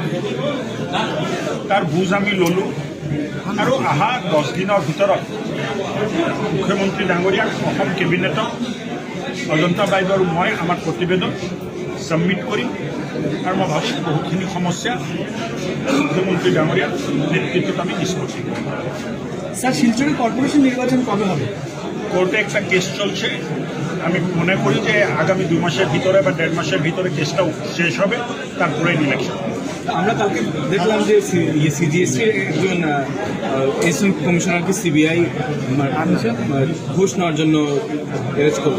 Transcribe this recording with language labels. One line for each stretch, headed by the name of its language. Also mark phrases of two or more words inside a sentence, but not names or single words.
Assamese: তাৰ বুজ আমি ল'লোঁ আৰু অহা 10 দিনৰ ভিতৰত মুখ্যমন্ত্ৰী ডাঙৰীয়াক অসম কেবিনেটক অজন্তা বাইদেউ আৰু মই আমাৰ প্ৰতিবেদন সাবমিট কৰিম আৰু মই ভাবিছোঁ বহুতখিনি সমস্যা মুখ্যমন্ত্রী ডাঙরিয়ার নেতৃত্বত আমি নিষ্পত্তি করব।
Bangla: স্যার, শিলচরের কর্পোরেশন নির্বাচন কবে হবে? কোর্টে একটা কেস চলছে, আমি মনে করি যে আগামী 2 মাসের ভিতরে বা 1.5 মাসের ভিতরে কেসটা শেষ হবে, তারপরে ইলেকশন। আমরা কালকে দেখলাম যে সিজিএসটির একজন অ্যাসিস্ট্যান্ট কমিশনারকে সিবিআই ঘুষ নেওয়ার জন্য অ্যারেস্ট করলো।